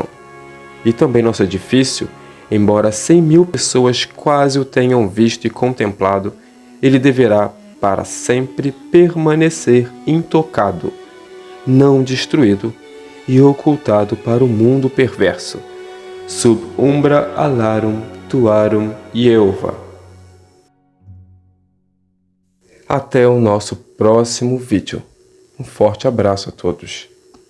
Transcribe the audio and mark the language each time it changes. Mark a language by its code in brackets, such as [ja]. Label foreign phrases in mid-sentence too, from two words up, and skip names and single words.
[pt] E também nosso edifício, embora 100.000 pessoas quase o tenham visto e contemplado, ele deverá para sempre permanecer intocado, não destruído e ocultado para o mundo perverso, [la] sub umbra alarum tuarum Ieova. [pt] Até o nosso próximo vídeo. Um forte abraço a todos.